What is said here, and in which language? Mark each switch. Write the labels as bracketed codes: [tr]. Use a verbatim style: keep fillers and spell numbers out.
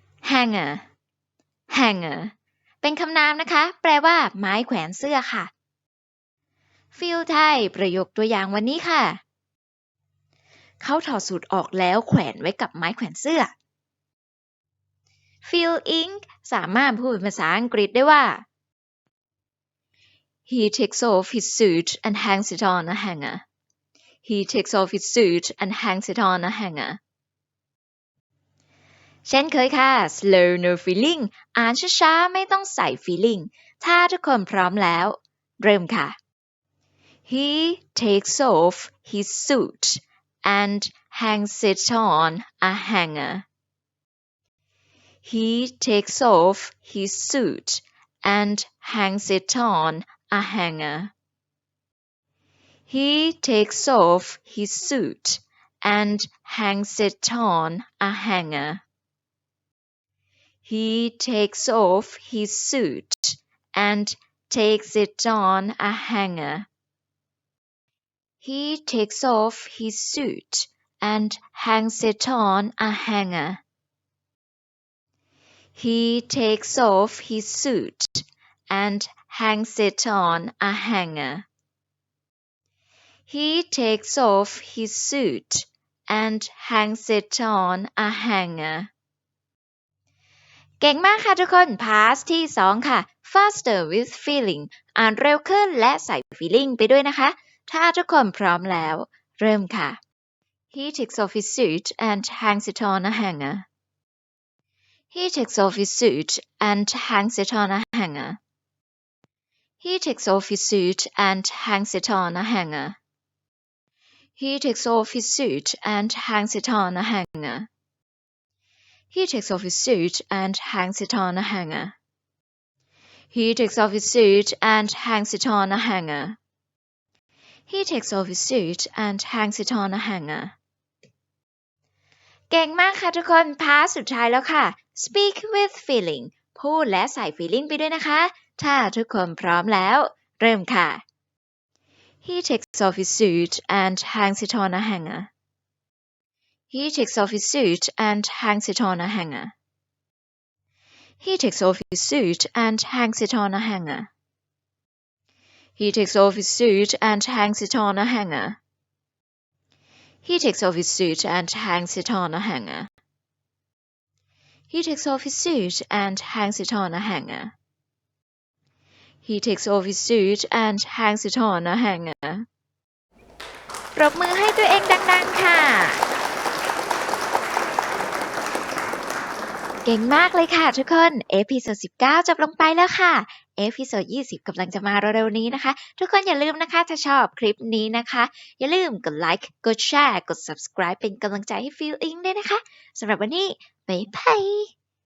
[th] hanger hanger เป็นคำนามนะคะ แปลว่าไม้แขวนเสื้อค่ะ Feel ไทยประโยคตัวอย่างวันนี้ค่ะ เขาถอดสูตรออกแล้วแขวนไว้กับไม้แขวนเสื้อ Feel อิงค์ สามารถพูดเป็นภาษาอังกฤษได้ว่า [en] He takes off his suit and hangs it on a hanger. He takes off his suit and hangs it on a hanger. [th] เช่นเคยค่ะ [en] slow no feeling [th] อ่านช้าๆไม่ต้องใส่ feeling ถ้าทุกคนพร้อมแล้ว เริ่มค่ะ [en] He takes off his suit and hangs it on a hanger. He takes off his suit and hangs it on a hanger. He takes off his suit and hangs it on a hanger. He takes off his suit and takes it on a hanger. He takes off his suit and hangs it on a hanger. He takes off his suit and hangs it on a hanger. He takes off his suit and hangs it on a hanger. [th] เก่งมากค่ะทุกคน Past ที่ สอง ค่ะ [en] Faster with feeling [th] อ่านเร็วขึ้นและใส่ feeling ไปด้วยนะคะ ถ้าทุกคนพร้อมแล้ว เริ่มค่ะ [en] He takes off his suit and hangs it on a hanger. He takes off his suit and hangs it on a hanger. He takes off his suit and hangs it on a hanger. He takes off his suit and hangs it on a hanger. He takes off his suit and hangs it on a hanger. He takes off his suit and hangs it on a hanger. He takes off his suit and hangs it on a hanger. [th] เก่งมากค่ะทุกคน พาร์ทสุดท้ายแล้วค่ะ [en] Speak with feeling [th] พูดและใส่ feeling ไปด้วยนะคะ ถ้าทุกคนพร้อมแล้ว เริ่มค่ะ [en] He takes off his suit and hangs it on a hanger. He takes off his suit and hangs it on a hanger. He takes off his suit and hangs it on a hanger. He takes off his suit and hangs it on a hanger. He takes off his suit and hangs it on a hanger. He takes off his suit and hangs it on a hanger. He takes off his suit and hangs it on a hanger. [th] ปรบมือให้ตัวเองดัง ๆ ค่ะ เก่งมากเลยค่ะทุกคน เอพิโซดสิบเก้า จบลงไปแล้วค่ะ เอพิโซดยี่สิบกำลังจะมาเร็วๆนี้นะคะ ทุกคนอย่าลืมนะคะ ถ้าชอบคลิปนี้นะคะ อย่าลืมกดไลค์ กดแชร์ กด subscribe เป็นกำลังใจให้ Feel Ink ด้วยนะคะ สำหรับวันนี้ บ๊ายบาย